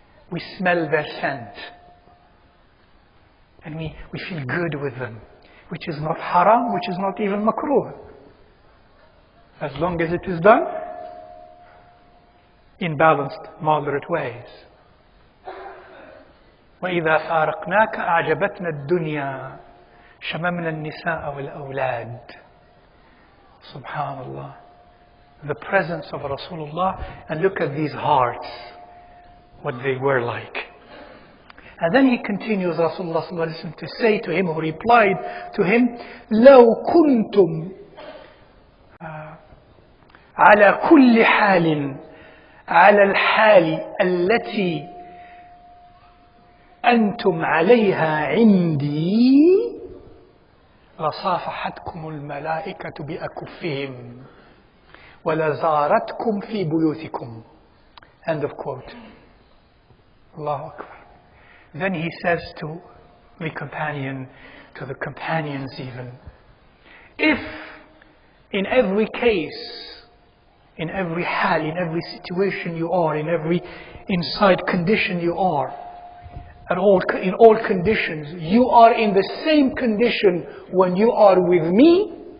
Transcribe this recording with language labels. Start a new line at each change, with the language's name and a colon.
English: We smell their scent. And we feel good with them, which is not haram, which is not even makruh. As long as it is done in balanced, moderate ways.
Arabic: وإذا فارقناك أعجبتنا الدنيا شممنا النساء والأولاد. Subhanallah.
English: The presence of Rasulullah, and look at these hearts, what they were like. And then he continues, Rasulullah sallallahu alaihi wasallam, to say to him,
Arabic: who replied to him, لو كنتم على كل حال على الحال التي أنتم عليها عندي لصافحتكم الملائكة بأكفهم ولزارتكم في بيوتكم.
English: End of quote. Allahu Akbar. Then he says to the companion, to the companions even, if in every case, in every hal, in every situation you are, in every inside condition you are, in all conditions, you are in the same condition when you are with me,